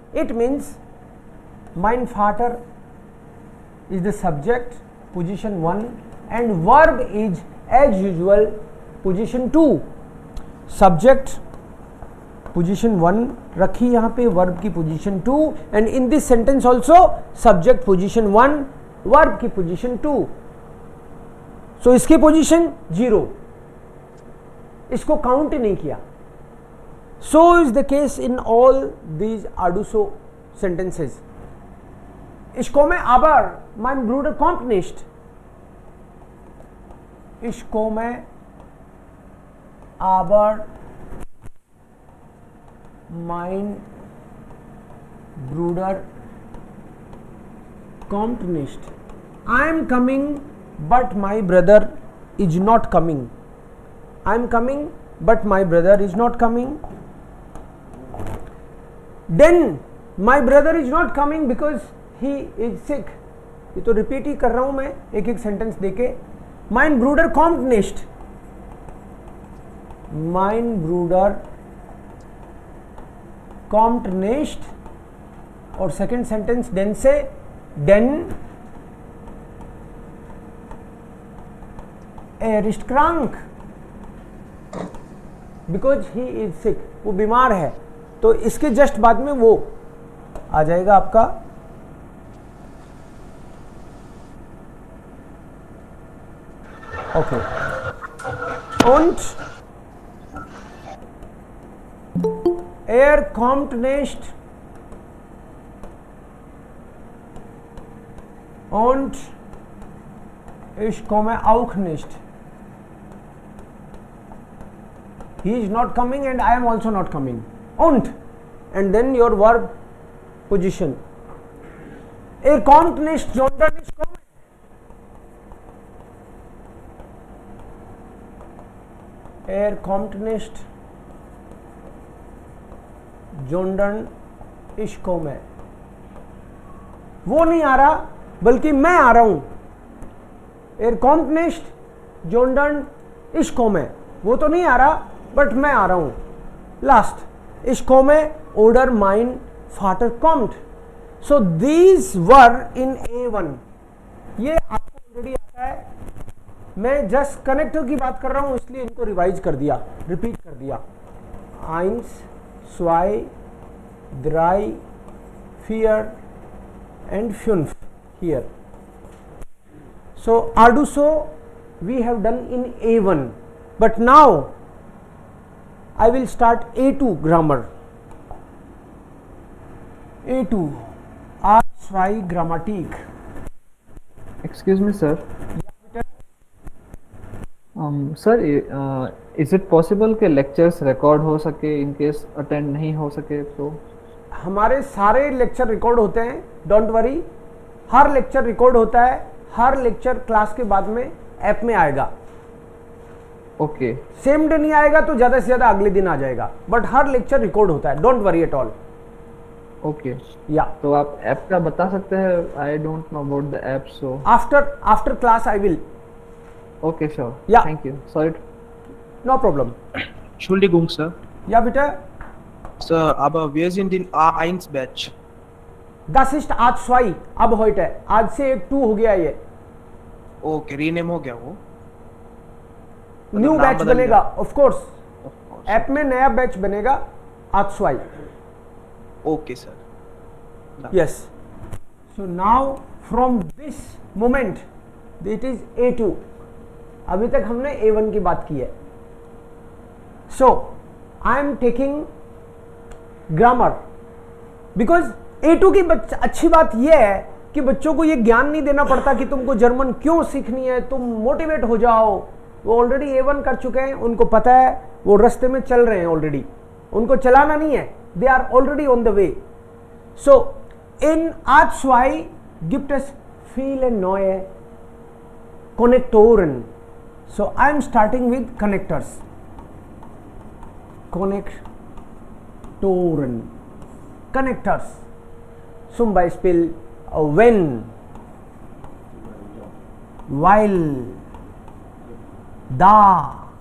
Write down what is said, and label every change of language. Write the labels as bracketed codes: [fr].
[en] It means [de] mein Vater [en] is the subject, position 1, and verb is as usual position 2. Subject position 1 रखी यहाँ पे, verb की position 2, and in this sentence also subject position 1, verb की position 2. [hi] सो इसकी position 0, इसको count ही नहीं किया. [en] So is the case in all these आडूसो sentences. [de] Ich komme aber, mein Bruder kommt nicht. Ich komme aber mein Bruder kommt nicht. [en] I am coming but my brother is not coming. I am coming but my brother is not coming. Then my brother is not coming because he is sick. [hi] ये तो repeat ही कर रहा हूं मैं एक एक sentence देके. [de] Mein Bruder kommt nicht. Mein Bruder kommt nicht. [en] और second sentence देन से, [de] denn er ist krank [en] because he is sick. [hi] वो बीमार है, तो इसके जस्ट बाद में वो आ जाएगा आपका okay. [de] Und er kommt nicht und ich komme auch nicht. [en] He is not coming and I am also not coming. And then your verb position. [de] Er kommt nicht, sondern ich komme. Er kommt nicht, sondern ich komme. [hi] वो नहीं आ रहा बल्कि मैं आ रहा हूं. [de] Er kommt nicht, sondern ich komme. [hi] वो तो नहीं आ रहा, बट मैं आ रहा हूं. [de] Last, ich komme oder mein Vater kommt. [en] So these were in A1. [hi] ये आपको ऑलरेडी आता है. मैं जस्ट कनेक्टर की बात कर रहा हूं, इसलिए इनको रिवाइज कर दिया, रिपीट कर दिया. [en] 1, 2, 3, 4 and 5 here. So Arduino we have done in A1, but now I will start A2 grammar. [de] A2 R2 Grammatik. [en] Excuse me, sir. [hi] Sir, is it possible कि lectures record हो सके in case attend नहीं हो सके तो? हमारे सारे lecture record होते हैं, don't worry. हर lecture record होता है, हर लेक्चर क्लास के बाद में ऐप में आएगा. [en] Okay. [hi] सेम डे नहीं आएगा तो ज्यादा से ज्यादा अगले दिन आ जाएगा, बट हर लेक्चर रिकॉर्ड होता है, don't worry at all. [en] Okay. या [hi] तो आप ऐप का बता सकते हैं? I don't know about the app, so [en] After class I will. Okay, sure. Yeah. Thank you. Sorry. No problem. [de] Entschuldigung, Sir. [hi] या बेटा, [de] Sir, aber wir sind in A1 Batch. [hi] das ist आज स्वाई, अब heute, आज से एक 2 हो गया. ये Okay, rename हो गया वो. न्यू नाम बैच बदल बनेगा. गया। [en] Of course Of course. [hi] App में नया बैच बनेगा आज स्वाई. [en] Okay, sir. Yes. So now from this moment it is A2. [hi] अभी तक हमने A1 की बात की है. [en] So I am taking grammar because [hi] A2 की अच्छी बात यह है कि बच्चों को ये ज्ञान नहीं देना पड़ता कि तुमको जर्मन क्यों सीखनी है, तुम मोटिवेट हो जाओ. वो ऑलरेडी A1 कर चुके हैं, उनको पता है, वो रास्ते में चल रहे हैं ऑलरेडी, उनको चलाना नहीं है. [en] They are already on the way. [de] So in A2 gibt es viele neue Konnektoren. [en] So I am starting with connectors. [de] Konnektoren. [en] Connectors. Zum Beispiel when, while, da.